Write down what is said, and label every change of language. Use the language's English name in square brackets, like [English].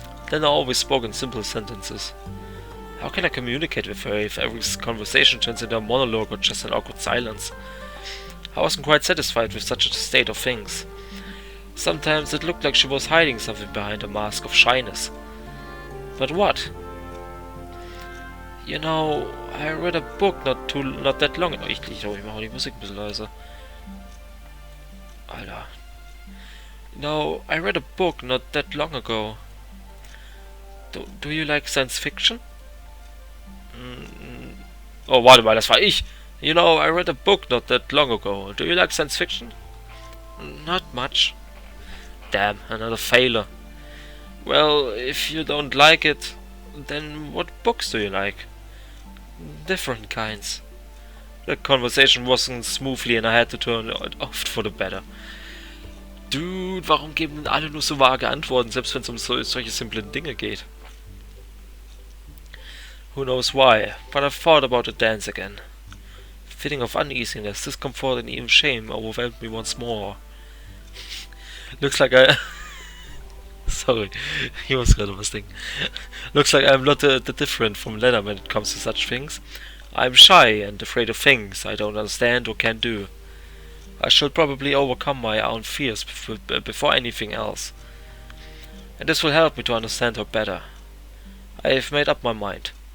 [English] Then I always spoke in simple sentences. How can I communicate with her if every conversation turns into a monologue or just an awkward silence? I wasn't quite satisfied with such a state of things. Sometimes it looked like she was hiding something behind a mask of shyness. But what? You know, I read a book not that long ago. [German] Ich mache die Musik ein bisschen leiser. Alter. [English] You know, I read a book not that long ago. Do you like science fiction? [German] Oh, warte mal, das war ich. [English] You know, I read a book not that long ago. Do you like science fiction? Not much. Damn, another failure. Well, if you don't like it, then what books do you like? Different kinds. The conversation wasn't smoothly and I had to turn it off for the better. [German] Dude, warum geben denn alle nur so vage Antworten, selbst wenn es um solche simplen Dinge geht? [English] Who knows why, but I thought about the dance again. Feeling of uneasiness, discomfort and even shame overwhelmed me once more. Looks like I... [German] Sorry, ich muss gerade was denken. [English] Looks like I'm not that different from Lena when it comes to such things. I'm shy and afraid of things I don't understand or can do. I should probably overcome my own fears before anything else. And this will help me to understand her better. I have made up my mind.